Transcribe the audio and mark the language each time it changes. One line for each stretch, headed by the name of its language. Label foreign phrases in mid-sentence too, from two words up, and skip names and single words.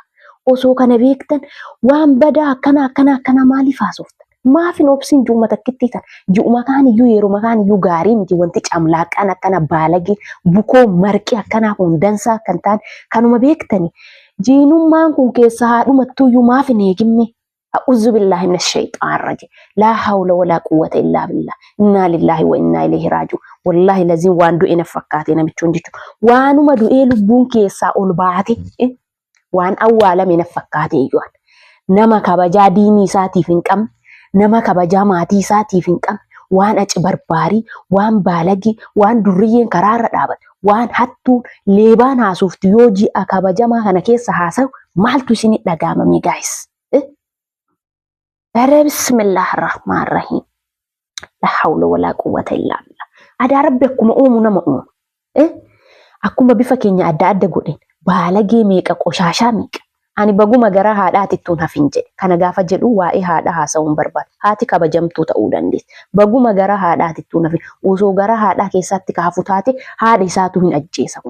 Oromo: Osoo kana beektan waan badaa akkana maaliif haasoftan? Maaf hin obsin juuma takkitti tan ji'uma kaaniyyuu yeruma kaaniyyuu gaarii miti wanti camlaaqaan akkana baalagee bukoo marqii akkanaa kun dansaa akkan taane kanuma beektani. Jiinummaan kun keessa haadhumattuyyuu maaf hin eegimme?
Arabic: أعوذ بالله من الشيطان الرجيم. لا حول ولا قوة إلا بالله. إنا لله وإنا إليه راجعون. والله لازم
Oromo: waan du'e na fakkaate namichuun jechuudha. Waanuma du'ee lubbuun keessaa ol baate waan awwaalame na fakkaate iyyuu. Nama kabajaa diinii isaatiif hin qabne, nama kabajaa maatii isaatiif hin qabne, waan aci barbaarii, waan baalagii, waan durriyyeen karaarra dhaabate, waan hattuun leebaan haasuufti yoo ji'a kabajamaa kana keessa haasa'u maaltu isinii dhagaamame guys?
Arabic: بسم الله الرحمن الرحيم. لا حول ولا قوة إلا بالله.
Oromo: Ada rabbi akkuma uumu nama uumu. Akkuma bifa keenya adda adda godhe baalagee meeqa qoshaashaa meeqa. Ani baguma gara haadhaatittuun hafin jedhe. Kana gaafa jedhu waa'ee haadha haasa'uun barbaada. Haati kabajamtuu ta'uu dandeessi. Baguma gara haadhaatittuun hafin. Osoo gara haadhaa keessatti kaafu taate haadha isaatu hin ajjeesamu.